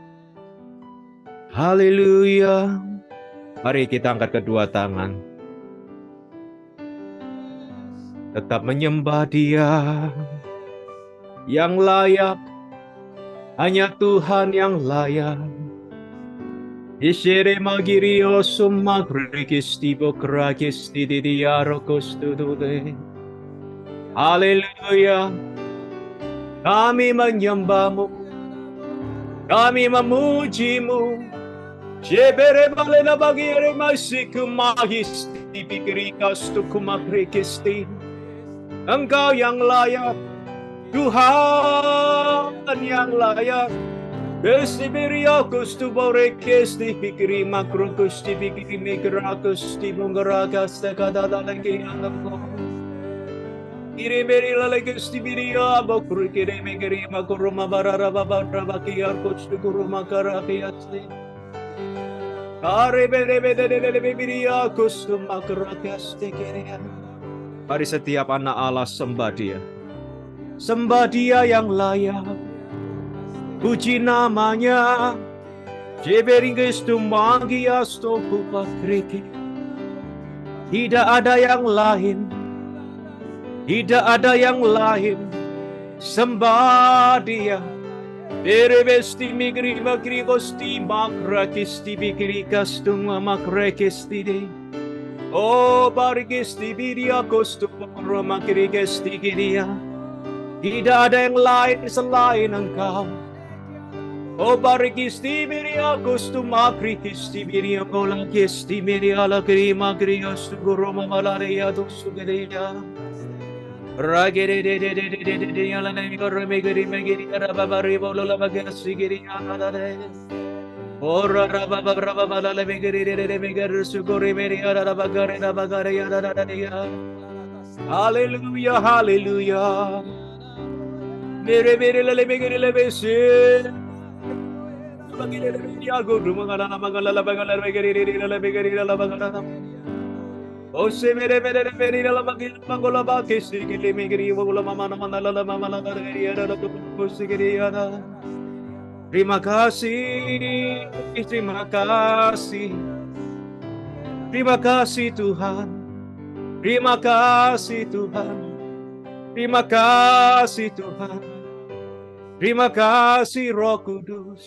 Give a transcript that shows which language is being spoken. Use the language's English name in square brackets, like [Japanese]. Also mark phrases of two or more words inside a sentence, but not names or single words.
[Indonesian] Haleluya. Mari kita angkat kedua tangan. Tetap menyembah Dia yang layak. Hanya Tuhan yang layak. Ishere magirio summa krikisti bokrakisti didiarokostudude. Haleluya. Kami menyembah-Mu. Kami memuji-Mu. Jebere balena bagiere masiku magisti pikirikastu kumakrikisti. Engkau yang layak, Tuhan yang layak. Bestibiriakus tu borekes di pikiri makrokus di pikiri migrakus di mungarakas tekadala lagi anakku. Kiri beri lalegus di biria bokuri kiri megeri makuruma barara babara bakiarkus di kuruma karakiasi. Kare bere bere biriakus tu makarakas tekiria. Mari setiap anak Allah sembah Dia. Sembah Dia yang layak. Puji namanya. Jeberinges tu magias tu kupakriki. Tidak ada yang lain. Tidak ada yang lain. Sembah Dia. Berebesti migri magri gosti makrakisti bikirikas tu makrekisti de. Oh barigesti bidia kostu romakirigesti gidia. Tidak ada yang lain selain Engkau. Oh barigisti bidia kostu makrikisti bidia kolakisti bidia lagri magrios tu goroma malaria dosu gedia. Ragere de de de de de de de ala ne gorre megeri megeri rababari bolola bagasi giri ana de. Ora rabababa la megeri de de megeri sugori meri ara bagare na bagare ya da da ya. Hallelujah, hallelujah. Mere mere le megeri le bese. Bagire de ya go rumangala na magala la bagala megeri de la megeri la bagala. Oh se mere mere mere la bagil magola bakisi gili megeri bola mama na la mama la gari ya da kusi giri ya da. Terima kasih, terima kasih. Terima kasih Tuhan. Terima kasih Tuhan. Terima kasih Tuhan. Terima kasih Roh Kudus.